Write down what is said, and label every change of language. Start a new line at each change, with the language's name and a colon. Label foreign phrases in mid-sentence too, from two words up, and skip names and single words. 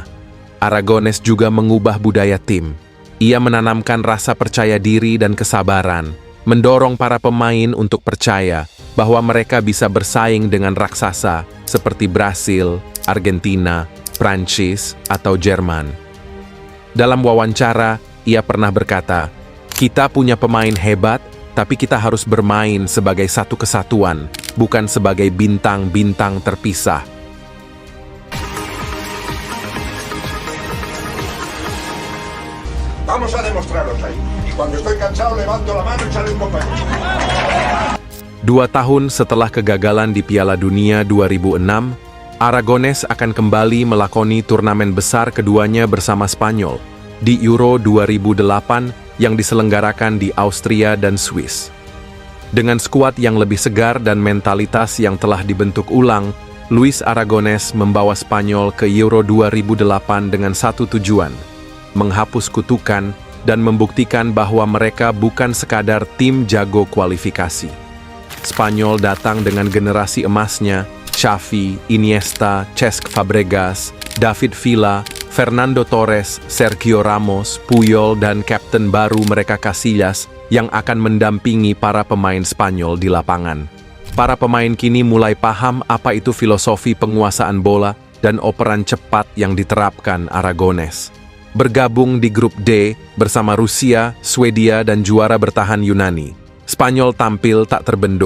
Indonesian: Aragones juga mengubah budaya tim. Ia menanamkan rasa percaya diri dan kesabaran, mendorong para pemain untuk percaya bahwa mereka bisa bersaing dengan raksasa seperti Brasil, Argentina, Prancis, atau Jerman. Dalam wawancara, ia pernah berkata, "Kita punya pemain hebat, tapi kita harus bermain sebagai satu kesatuan, bukan sebagai bintang-bintang terpisah."
Spanish: Vamos a demostraros ahí. Y cuando estoy cansado levanto la mano y sale un compañero.
Indonesian: 2 tahun setelah kegagalan di Piala Dunia 2006, Aragones akan kembali melakoni turnamen besar keduanya bersama Spanyol di Euro 2008 yang diselenggarakan di Austria dan Swiss. Dengan skuad yang lebih segar dan mentalitas yang telah dibentuk ulang, Luis Aragones membawa Spanyol ke Euro 2008 dengan satu tujuan: menghapus kutukan dan membuktikan bahwa mereka bukan sekadar tim jago kualifikasi. Spanyol datang dengan generasi emasnya, Xavi, Iniesta, Cesc Fabregas, David Villa, Fernando Torres, Sergio Ramos, Puyol, dan kapten baru mereka Casillas yang akan mendampingi para pemain Spanyol di lapangan. Para pemain kini mulai paham apa itu filosofi penguasaan bola dan operan cepat yang diterapkan Aragones. Bergabung di grup D bersama Rusia, Swedia, dan juara bertahan Yunani, Spanyol tampil tak terbendung.